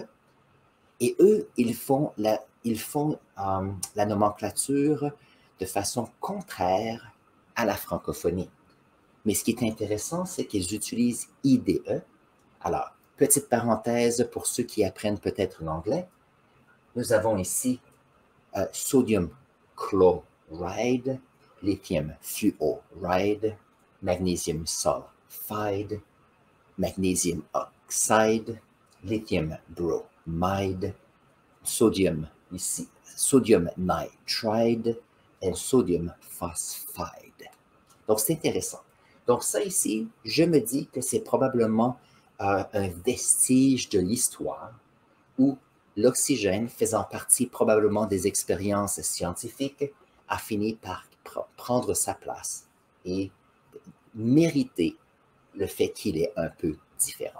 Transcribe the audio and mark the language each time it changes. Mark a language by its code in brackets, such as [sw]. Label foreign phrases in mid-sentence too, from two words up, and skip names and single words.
[fr] Et eux, ils font la nomenclature de façon contraire à la francophonie. Mais ce qui est intéressant, c'est qu'ils utilisent IDE. Alors, petite parenthèse pour ceux qui apprennent peut-être l'anglais, nous avons ici [en] sodium chloride, lithium fluoride, magnesium sulfide, magnesium oxide, lithium bromide, sodium [fr] ici, [en] sodium nitride [fr] et [en] sodium phosphide. [fr] Donc, c'est intéressant. Donc, ça ici, je me dis que c'est probablement un vestige de l'histoire où l'oxygène, faisant partie probablement des expériences scientifiques, a fini par prendre sa place et mériter le fait qu'il est un peu différent.